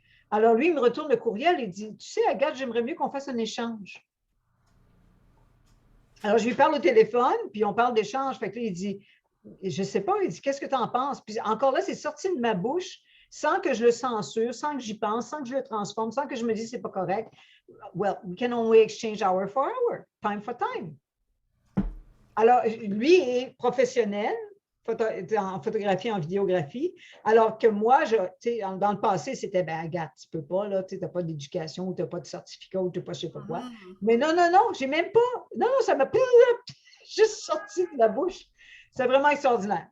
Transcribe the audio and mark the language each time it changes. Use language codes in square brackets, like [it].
[fr] Alors, lui, il me retourne le courriel et dit, tu sais, Agathe, j'aimerais mieux qu'on fasse un échange. Alors, je lui parle au téléphone, puis on parle d'échange. Fait que là, il dit, je ne sais pas, il dit, qu'est-ce que tu en penses? Puis encore là, c'est sorti de ma bouche sans que je le censure, sans que j'y pense, sans que je le transforme, sans que je me dise c'est pas correct. [en] Well, we can only exchange hour for hour, time for time. [fr] Alors, lui est professionnel en photographie, en vidéographie, alors que moi, dans le passé, c'était, ben, Agathe, tu peux pas, là, tu n'as pas d'éducation, tu n'as pas de certificat, ou tu n'as pas je sais pas quoi. Mais non, non, non, j'ai même pas, non, ça m'a juste sorti de la bouche. C'est vraiment extraordinaire.